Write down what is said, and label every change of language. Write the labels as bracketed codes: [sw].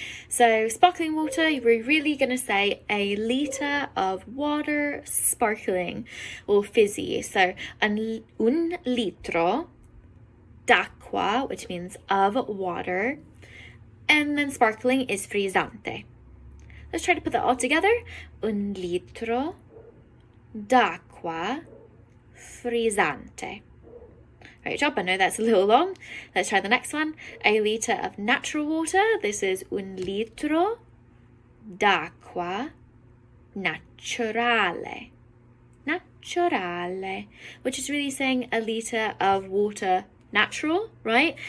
[en] So sparkling water, you're really going to say a liter of water, sparkling or fizzy. So [it] un litro d'acqua, [en] which means of water, and then sparkling is frizzante. Let's try to put that all together. [it] Un litro d'acqua frizzante. [en] Great job, I know that's a little long. Let's try the next one. A litre of natural water. This is [it] un litro d'acqua naturale. [en] Naturale, which is really saying a litre of water natural, right?